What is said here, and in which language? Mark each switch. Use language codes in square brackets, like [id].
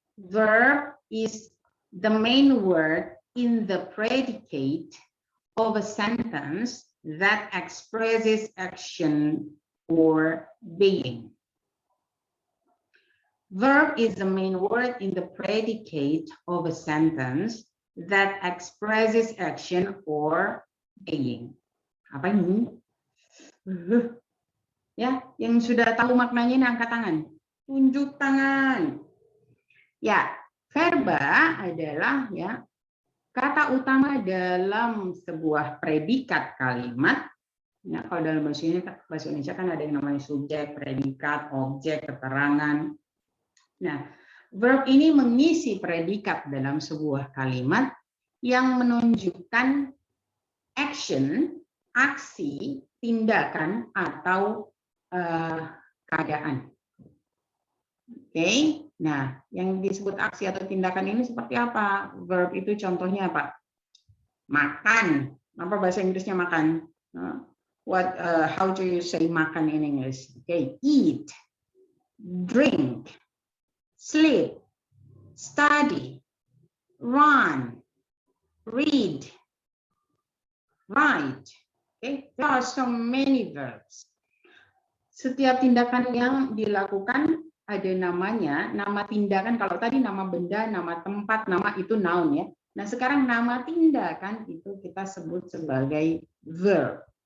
[en] Verb is the main word in the predicate of a sentence that expresses action or being. Verb is the main word in the predicate of a sentence that expresses action or being. [id] Apa ini? Ya, yang sudah tahu maknanya ini angkat tangan. Tunjuk tangan. Ya, verba adalah ya kata utama dalam sebuah predikat kalimat. Ya, kalau dalam bahasa Indonesia kan ada yang namanya subjek, predikat, objek, keterangan. Nah, verb ini mengisi predikat dalam sebuah kalimat yang menunjukkan action, aksi, tindakan, atau keadaan. Oke, nah yang disebut aksi atau tindakan ini seperti apa? Verb itu contohnya apa? Makan. Apa bahasa Inggrisnya makan? [en] How do you say makan in English? Okay, eat, drink, sleep, study, run, read, write. Okay, there are so many verbs. [id] Setiap tindakan yang dilakukan ada namanya, nama tindakan. Kalau tadi nama benda, nama tempat, nama itu noun ya. Nah, sekarang nama tindakan itu kita sebut sebagai verb.